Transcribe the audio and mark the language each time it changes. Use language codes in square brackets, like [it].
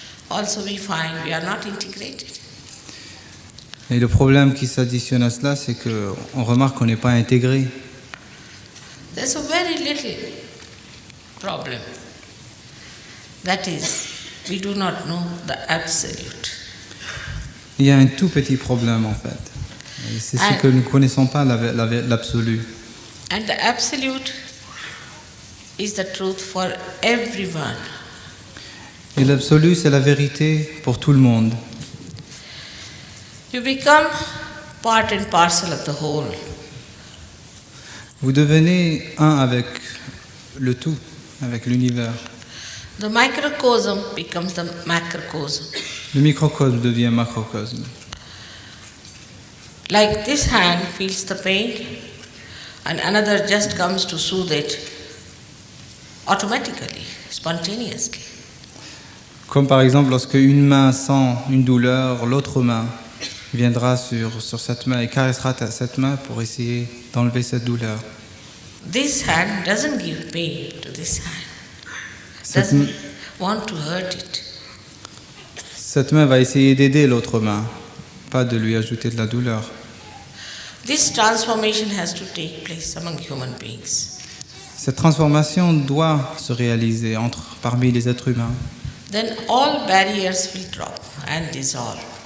[en] Also we find we are not integrated. [fr] Et le problème qui s'additionne à cela, c'est qu'on remarque qu'on n'est pas intégré. [en] There's a very little problem. That is, we do not know the absolute. [fr] Il y a un tout petit problème en fait. Et c'est ce que nous ne connaissons pas, l'absolu. [en] And the absolute is the truth for everyone. [fr] Et l'absolu, c'est la vérité pour tout le monde. [en] You become part and parcel of the whole. [fr] Vous devenez un avec le tout, avec l'univers. [en] The microcosm becomes the macrocosm. [fr] Le microcosme devient macrocosme. [en] Like this hand feels the pain and another just comes to soothe it automatically, spontaneously. [fr] Comme par exemple lorsque une main sent une douleur, l'autre main viendra sur cette main et caressera cette main pour essayer d'enlever cette douleur. [en] This hand doesn't give pain to this hand. [fr] Cette, [en] Doesn't want to hurt it. [fr] cette main va essayer d'aider l'autre main, pas de lui ajouter de la douleur. [en] This transformation has to take place among human beings. [fr] Cette transformation doit se réaliser parmi les êtres humains. [en] then all barriers will drop and dissolve.